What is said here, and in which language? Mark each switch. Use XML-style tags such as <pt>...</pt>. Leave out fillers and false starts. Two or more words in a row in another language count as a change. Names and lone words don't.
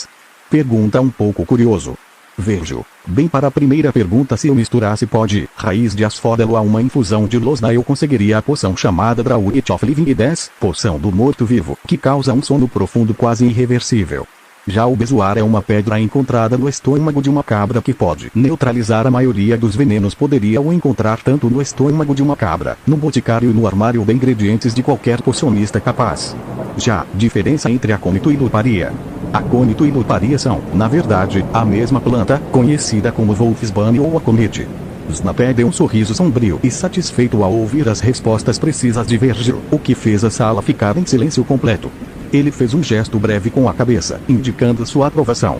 <pt>Pergunta um pouco curioso. Virgil, bem, para a primeira pergunta, se eu misturasse pó de raiz de asfódelo a uma infusão de losna eu conseguiria a poção chamada Draught of Living Death, poção do morto-vivo, que causa um sono profundo quase irreversível. Já o bezoar é uma pedra encontrada no estômago de uma cabra que pode neutralizar a maioria dos venenos. Poderia o encontrar tanto no estômago de uma cabra, no boticário e no armário de ingredientes de qualquer pocionista capaz. Já, diferença entre acônito e luparia. Acônito e luparia são, na verdade, a mesma planta, conhecida como Wolfsbane ou aconite. Snapé deu um sorriso sombrio e satisfeito ao ouvir as respostas precisas de Virgil, o que fez a sala ficar em silêncio completo. Ele fez um gesto breve com a cabeça, indicando sua aprovação.</pt>